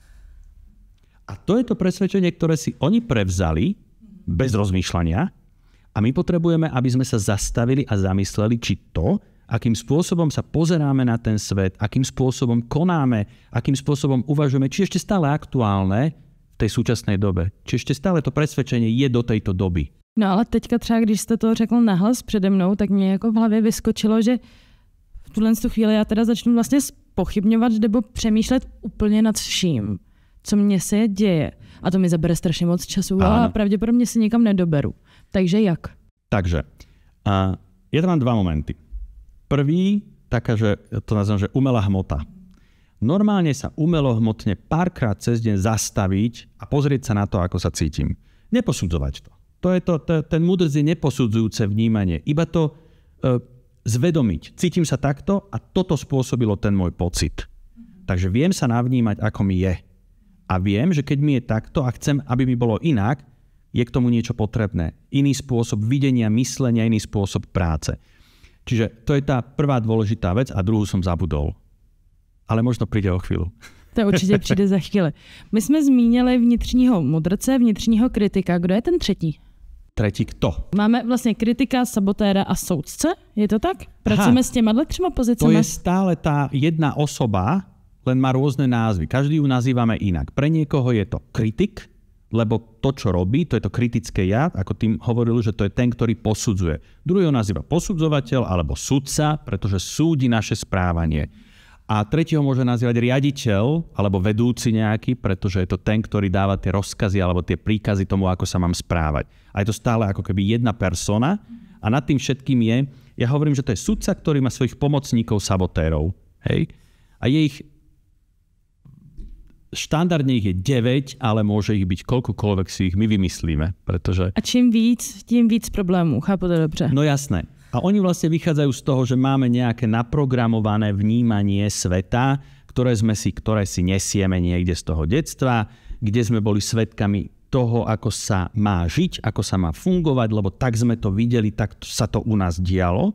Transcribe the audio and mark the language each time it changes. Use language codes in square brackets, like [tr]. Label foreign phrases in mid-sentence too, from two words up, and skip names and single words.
[sk] A to je to presvedčenie, ktoré si oni prevzali bez rozmýšľania a my potrebujeme, aby sme sa zastavili a zamysleli, či to, akým spôsobom sa pozeráme na ten svet, akým spôsobom konáme, akým spôsobom uvažujeme, či ešte stále aktuálne v tej súčasnej dobe. Či ešte stále to presvedčenie je do tejto doby. [cs] No ale teďka třeba, když jste to řekl nahlas přede mnou, tak mě jako v hlavě vyskočilo, že v tuhle chvíli já teda začnu vlastně pochybňovat nebo přemýšlet úplně nad vším, co mně se děje. A to mi zabere strašně moc času a pravděpodobně si nikam nedoberu. Takže jak? [sk] Takže, ja tam mám dva momenty. Prvý, taká, že to nazvem, že umelá hmota. Normálne sa umelohmotne párkrát cez deň zastaviť a pozrieť sa na to, ako sa cítim. Neposudzovať to. Ten múdrc je neposudzujúce vnímanie. Iba to zvedomiť. Cítim sa takto a toto spôsobilo ten môj pocit. Takže viem sa navnímať, ako mi je. A viem, že keď mi je takto a chcem, aby mi bolo inak, je k tomu niečo potrebné. Iný spôsob videnia, myslenia, iný spôsob práce. Čiže to je tá prvá dôležitá vec a druhú som zabudol. Ale možno príde o chvíľu. [cs] To určitě přijde za chvíli. My jsme zmínili vnitřního mudrce, vnitřního kritika. Kdo je ten třetí? [sk] Tretí kto? [cs] Máme vlastně kritika, sabotéra a soudce, je to tak? Pracujeme s těma třema pozicemi? [sk] To je stále tá jedna osoba, len má rôzne názvy. Každý ju nazývame inak. Pre niekoho je to kritik, lebo to, čo robí, to je to kritické ja, ako tým hovoril, že to je ten, ktorý posudzuje. Druhý ho nazýva posudzovateľ alebo sudca, pretože súdi naše správanie. A tretieho môže nazývať riaditeľ alebo vedúci nejaký, pretože je to ten, ktorý dáva tie rozkazy alebo tie príkazy tomu, ako sa mám správať. A je to stále ako keby jedna persona a nad tým všetkým je, ja hovorím, že to je sudca, ktorý má svojich pomocníkov sabotérov. Hej? A je ich štandardne ich je 9, ale môže ich byť koľkokoľvek si ich my vymyslíme, pretože... [cs] A čím víc, tím víc problémů, chápu to dobře. [sk] No jasné. A oni vlastne vychádzajú z toho, že máme nejaké naprogramované vnímanie sveta, ktoré si nesieme niekde z toho detstva, kde sme boli svedkami toho, ako sa má žiť, ako sa má fungovať, lebo tak sme to videli, tak sa to u nás dialo.